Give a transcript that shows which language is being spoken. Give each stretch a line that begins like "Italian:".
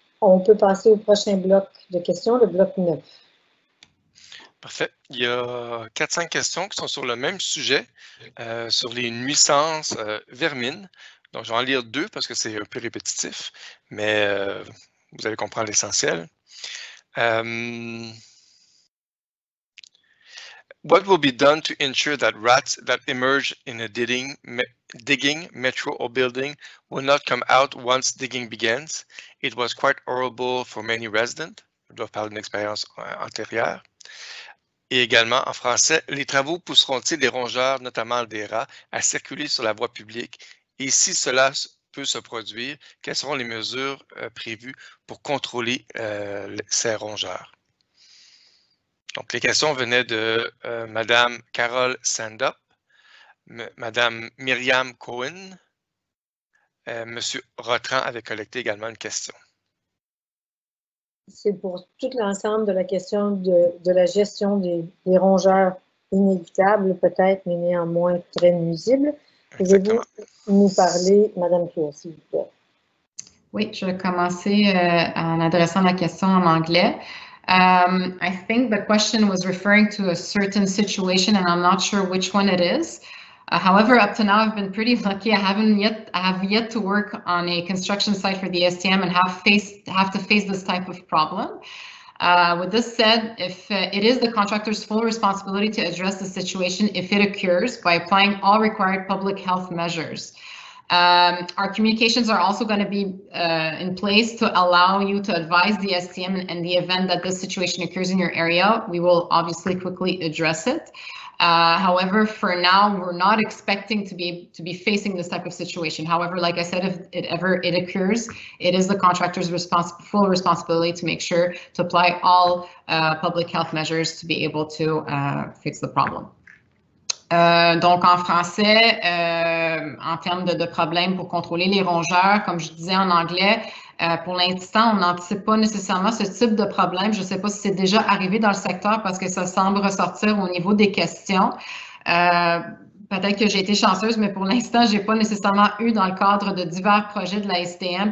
French: On peut passer au prochain bloc de questions, le bloc 9. Parfait. Il y a 4-5 questions qui sont sur le même sujet, sur les nuisances vermines. Donc, je vais en lire 2 parce que c'est un peu répétitif, mais vous allez comprendre l'essentiel.
English: What will be done to ensure that rats that emerge in a digging, metro, or building will not come out once digging begins? It was quite horrible for many residents.
French: Je dois parler d'une expérience antérieure. Et également, en français, les travaux pousseront-ils les rongeurs, notamment des rats, à circuler sur la voie publique? Et si cela peut se produire, quelles seront les mesures prévues pour contrôler ces rongeurs? Donc, les questions venaient de Madame Carole Sandup, Madame Myriam Cohen. Monsieur Rotran avait collecté également une question. C'est pour tout l'ensemble de la question de la gestion des rongeurs inévitables, peut-être, mais néanmoins très nuisibles. Pouvez-vous nous parler, Madame Claude, s'il vous plaît? Oui, je vais commencer en adressant la question en anglais.
English: I think the question was referring to a certain situation, and I'm not sure which one it is. However, up to now, I've been pretty lucky. I have yet to work on a construction site for the STM and have to face this type of problem. With this said, if it is the contractor's full responsibility to address the situation if it occurs by applying all required public health measures. Our communications are also going to be in place to allow you to advise the STM in the event that this situation occurs in your area. We will obviously quickly address it. However, for now, we're not expecting to be facing this type of situation. However, like I said, if it occurs, it is the contractor's full responsibility to make sure to apply all public health measures to be able to fix the problem.
French: Donc, en français, en termes de problèmes pour contrôler les rongeurs, comme je disais en anglais, pour l'instant, on n'anticipe pas nécessairement ce type de problème. Je ne sais pas si c'est déjà arrivé dans le secteur parce que ça semble ressortir au niveau des questions. Peut-être que j'ai été chanceuse, mais pour l'instant, je n'ai pas nécessairement eu dans le cadre de divers projets de la STM.